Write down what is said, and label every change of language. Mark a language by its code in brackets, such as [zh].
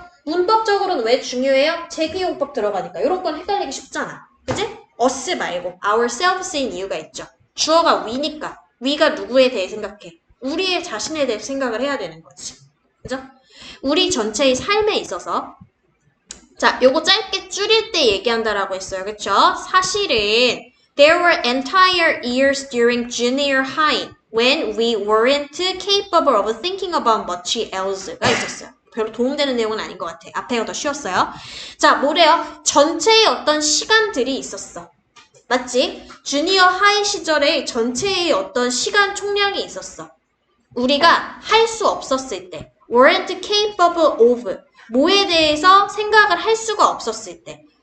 [ko] 문법적으로는 왜 중요해요? 재기용법 들어가니까. 이런 건 헷갈리기 쉽잖아. 그지? us 말고 ourselves인 이유가 있죠. 주어가 we니까 we가 누구에 대해 생각해? 우리의 자신에 대해 생각을 해야 되는 거지. 그죠? 우리 전체의 삶에 있어서 자, 요거 짧게 줄일 때 얘기한다라고 했어요. 그쵸? [en] 사실은 there were entire years during junior high when we weren't capable of thinking about much else [ko] 가 있었어요. 별로 도움되는 내용은 아닌 것 같아. 앞에가 더 쉬웠어요. 자, 뭐래요? 전체의 어떤 시간들이 있었어. 맞지? 주니어 하이 시절에 전체의 어떤 시간 총량이 있었어. 우리가 할 수 없었을 때, [en] weren't capable of, [ko] 뭐에 대해서 생각을 할 수가 없었을 때,